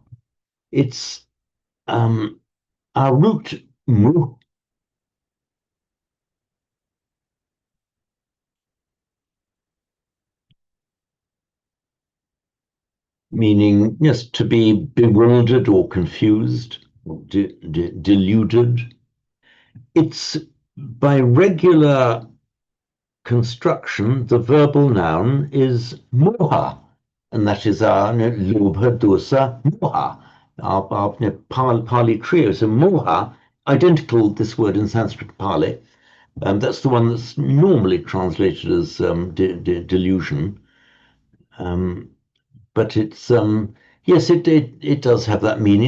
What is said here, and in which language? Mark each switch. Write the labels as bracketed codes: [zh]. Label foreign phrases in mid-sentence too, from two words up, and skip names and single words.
[en] It's our root mu, meaning yes, to be bewildered or confused, or deluded. It's by regular construction, the verbal noun is moha, and that is our [pi] lobha, dosa, moha, [en] our Pali trio. So moha, identical this word in Sanskrit Pali, that's the one that's normally translated as delusion. But it's yes, it does have that meaning.